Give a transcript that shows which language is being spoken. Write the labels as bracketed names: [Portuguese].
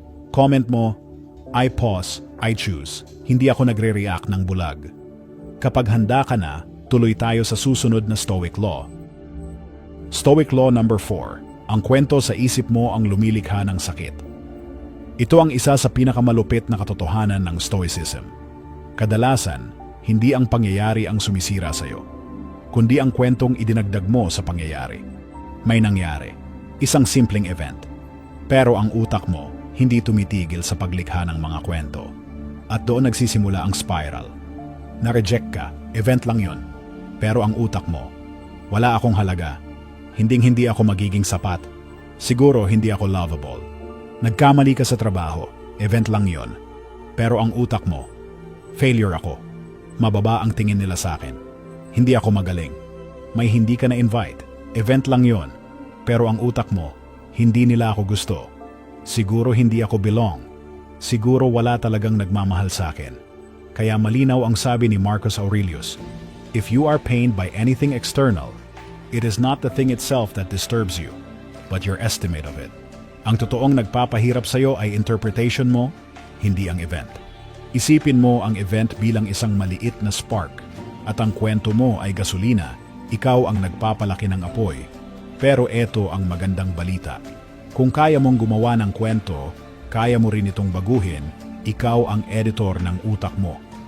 [English] Comment [Filipino] mo, [English] I pause, I choose. [Filipino] Hindi ako nagre-react ng bulag. Kapag handa ka na, tuloy tayo sa susunod na Stoic Law. Stoic Law number 4. Ang kwento sa isip mo ang lumilikha ng sakit. Ito ang isa sa pinakamalupit na katotohanan ng Stoicism. Kadalasan, hindi ang pangyayari ang sumisira sa'yo, kundi ang kwentong idinagdag mo sa pangyayari. May nangyari, isang simpleng event. Pero ang utak mo, hindi tumitigil sa paglikha ng mga kwento. At doon nagsisimula ang spiral. Na-reject ka, event lang yun. Pero ang utak mo, wala akong halaga. Hinding-hindi ako magiging sapat. Siguro hindi ako lovable. Nagkamali ka sa trabaho, event lang yon. Pero ang utak mo, failure ako. Mababa ang tingin nila sa akin. Hindi ako magaling. May hindi ka na-invite, event lang yon. Pero ang utak mo, hindi nila ako gusto. Siguro hindi ako belong. Siguro wala talagang nagmamahal sa akin. Kaya malinaw ang sabi ni Marcus Aurelius, [English] if you are pained by anything external, it is not the thing itself that disturbs you, but your estimate of it. [Filipino] Ang totoong nagpapahirap sa'yo ay interpretation mo, hindi ang event. Isipin mo ang event bilang isang maliit na spark, at ang kwento mo ay gasolina, ikaw ang nagpapalaki ng apoy. Pero eto ang magandang balita. Kung kaya mong gumawa ng kwento, kaya mo rin itong baguhin, ikaw ang editor ng utak mo.